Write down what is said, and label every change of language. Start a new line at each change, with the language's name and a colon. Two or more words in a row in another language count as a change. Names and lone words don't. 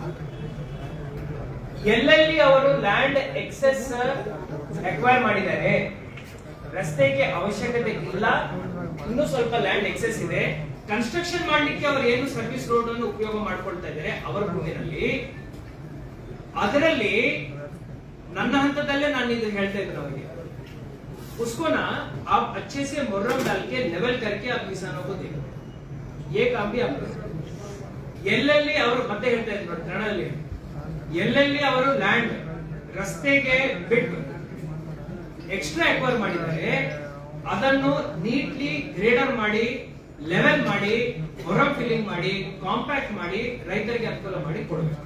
Kannada: ಎಲ್ಲೆಲ್ಲಿ ಅವರು
English: land excess acquire
Kannada: ಮಾಡಿದ್ದಾರೆ, ರಸ್ತೆಗೆ ಅವಶ್ಯಕತೆ ಇಲ್ಲ, ಇನ್ನೂ ಸ್ವಲ್ಪ
English: land excess
Kannada: ಇದೆ, ಕನ್ಸ್ಟ್ರಕ್ಷನ್ ಮಾಡ್ಲಿಕ್ಕೆ ಅವರು ಏನು
English: service road
Kannada: ಅನ್ನು ಉಪಯೋಗ ಮಾಡ್ಕೊಳ್ತಾ ಇದ್ದಾರೆ ಅವರ ಭೂಮಿನಲ್ಲಿ, ಅದರಲ್ಲಿ ನನ್ನ ಹಂತದಲ್ಲೇ ನಾನು ಇದು ಹೇಳ್ತಾ ಇದ್ದೀನಿ ಅವರಿಗೆ,
Hindi: उसको ना आप अच्छे से मुर्रम डाल के लेवल करके आप किसानों को देखो, ये काम भी आप करो.
Kannada: ಎಲ್ಲೆಲ್ಲಿ ಅವರು ಮತ್ತೆ ಹೇಳ್ತಾ ಇದ್ರು ನೋಡಿ ತರಣಲ್ಲಿ, ಎಲ್ಲೆಲ್ಲಿ ಅವರು ಲ್ಯಾಂಡ್ ರಸ್ತೆಗೆ ಬಿಟ್ಟು
English: extra acquire
Kannada: ಮಾಡಿದ್ದಾರೆ ಅದನ್ನು
English: neatly grader
Kannada: ಮಾಡಿ, ಲೆವೆಲ್ ಮಾಡಿ, ಹೊರ ಫಿಲ್ಲಿಂಗ್ ಮಾಡಿ, ಕಾಂಪ್ಯಾಕ್ಟ್ ಮಾಡಿ ರೈತರಿಗೆ ಅನುಕೂಲ ಮಾಡಿ ಕೊಡಬೇಕು.